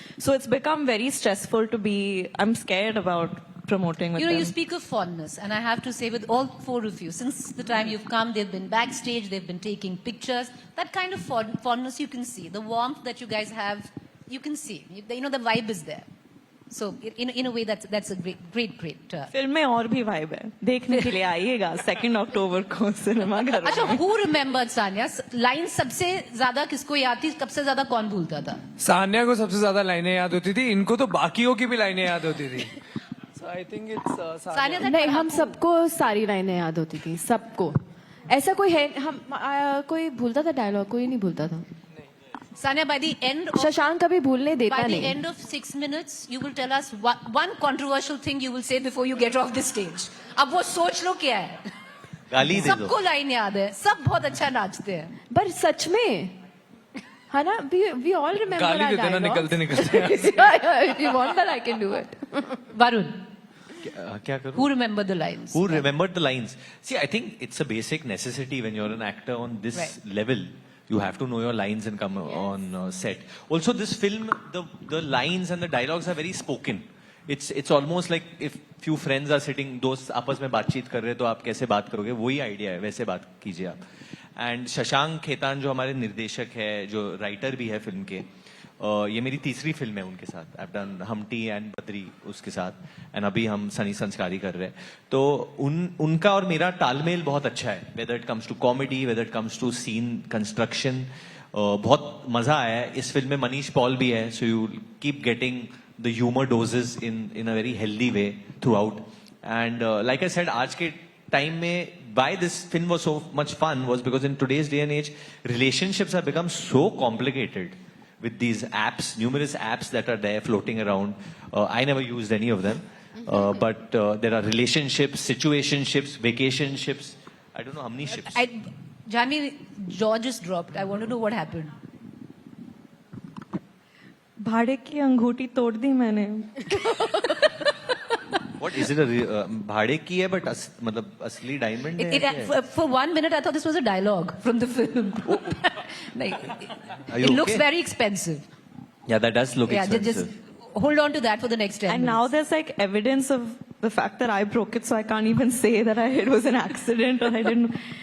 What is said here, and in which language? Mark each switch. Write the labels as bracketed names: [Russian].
[English] So it's become very stressful to be, I'm scared about promoting with You know, them. you speak of fondness, and I have to say, with all four of you, since the time you've come, they've been backstage, they've been taking pictures. That kind of fondness you can see. The warmth that you guys have, you can see. The vibe is there. So, in a way, that's a great. [Hindi] Film में और भी vibe है देखने के लिए आइएगा 2 अक्टूबर को cinema घर में। [English] अच्छा, who remembered Sanya? [Hindi] लाइन सबसे ज्यादा किसको याद थी? सबसे ज्यादा कौन भूलता था? सान्या को सबसे ज्यादा लाइनें याद होती थी, इनको तो बाकियों की भी लाइनें याद होती थी. [English] So I think it's Sanya, that [Hindi] नहीं, हम [English] who? [Hindi] सबको सारी लाइनें याद होती थी, सबको. ऐसा कोई है, कोई भूलता था डायलॉग, कोई नहीं भूलता था. [English] Sanya, by the end of [Hindi] Shashank कभी भूलने देता [English] By the [Hindi] नहीं. [English] end of 6 minutes, you will tell us one controversial thing you will say before you get off the stage. [Hindi] अब वो सोच लो क्या है. गाली दे दो. सबको लाइन याद है, सब बहुत अच्छा नाचते हैं. पर सच में है ना, [English] we all remember [Hindi] गाली [English] our [Hindi] देते ना [English] dialogues. [Hindi] निकलते. [English] If you want that, I can do it. Varun, [Hindi] क्या करूं? [English] who remembered the lines? Who remembered the lines? See, I think it's a basic necessity when you're an actor on this Right. level. You have to know your lines and come on set. Also, this film, the lines and the dialogues are very spoken. It's almost like if few friends are sitting, [Hindi] दोस्त आपस में बातचीत कर रहे हैं तो आप कैसे बात करोगे, वही आइडिया है, वैसे बात कीजिए आप. एंड शशांक खेतान जो हमारे निर्देशक है, जो राइटर भी है फिल्म के, ये मेरी तीसरी फिल्म है उनके साथ. [English] I have done [Hindi] हमटी and Badri उसके साथ, एंड अभी हम सनी संस्कारी कर रहे हैं. तो उनका और मेरा तालमेल बहुत अच्छा है, [English] Whether it comes to comedy, whether it comes to scene construction. [Hindi] बहुत मजा आया है इस फिल्म में मनीष पॉल भी है [English] so you keep getting the humour doses in a very healthy way throughout and like I said [Hindi] आज के टाइम में [English] why this film was so much fun was because in today's day and age relationships have become so complicated with these apps, numerous apps that are there floating around. I never used any of them. But there are relationships, situationships, vacationships. I don't know how many ships. Janvi, jaw just dropped. I want to know what happened. [Hindi] भाड़े की अंगूठी तोड़ दी मैंने. [English] What is it? [Hindi] भाड़े की है but मतलब असली diamond है. [English] For 1 minute, I thought this was a dialogue from the film. Like, Are you it looks okay? very expensive. Yeah, that does look Yeah, expensive. just hold on to that for the next 10 And minutes. now there's like evidence of the fact that I broke it, so I can't even say that it was an accident or I didn't.